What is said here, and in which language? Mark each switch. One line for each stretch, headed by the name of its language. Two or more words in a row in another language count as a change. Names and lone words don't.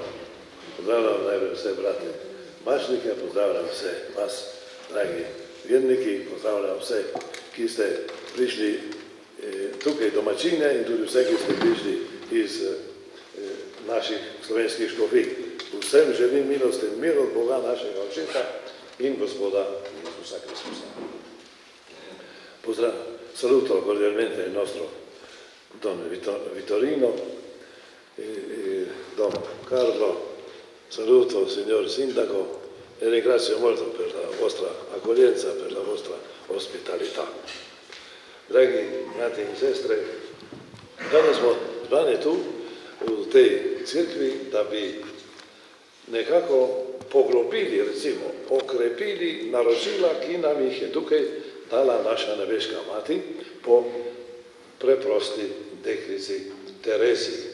Slovenian: Pozdravljam najprej vse brate mačnike, pozdravljam vse vas, dragi verniki, pozdravljam vse, ki ste prišli tukaj domačine in tudi vse, ki ste prišli iz naših slovenskih škofij. Vsem želim milost in mir od Boga našega Očeta in Gospoda Isusa Kristusa.
Italian: Saluto cordialmente il nostro Don Vittorino e Don Carlo, saluto il signor Sindaco e ringrazio molto per la vostra accoglienza, per la vostra ospitalità.
Slovenian: Dragi brati in sestre, danes smo zbrani tu v tej crkvi, da bi nekako poglobili, recimo, okrepili naročila, ki nam jih je tukaj dala naša nebeška mati po preprosti deklici Tereziji.